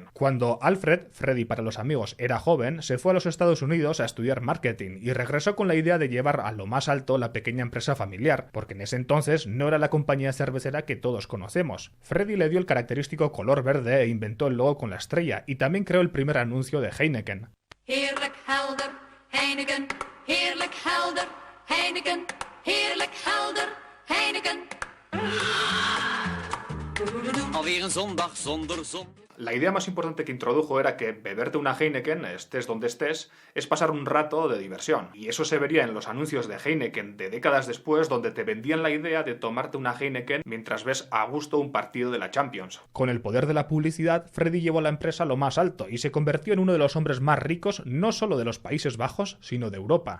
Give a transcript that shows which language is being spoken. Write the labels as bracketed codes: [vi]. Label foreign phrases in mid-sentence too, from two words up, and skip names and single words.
[es] Cuando Alfred, Freddy para los amigos, era joven, se fue a los Estados Unidos a estudiar marketing y regresó con la idea de llevar a lo más alto la pequeña empresa familiar, porque en ese entonces no era la compañía cervecera que todos conocemos. Freddy le dio el característico color verde e inventó el logo con la estrella, y también creó el primer anuncio de Heineken. [nl] Heerlijk helder, Heineken, heerlijk helder, Heineken, heerlijk helder, Heineken. Alweer een zondag zonder zon. [es] La idea más importante que introdujo era que beberte una Heineken, estés donde estés, es pasar un rato de diversión. Y eso se vería en los anuncios de Heineken de décadas después, donde te vendían la idea de tomarte una Heineken mientras ves a gusto un partido de la Champions. Con el poder de la publicidad, Freddy llevó la empresa a lo más alto y se convirtió en uno de los hombres más ricos no solo de los Países Bajos, sino de Europa.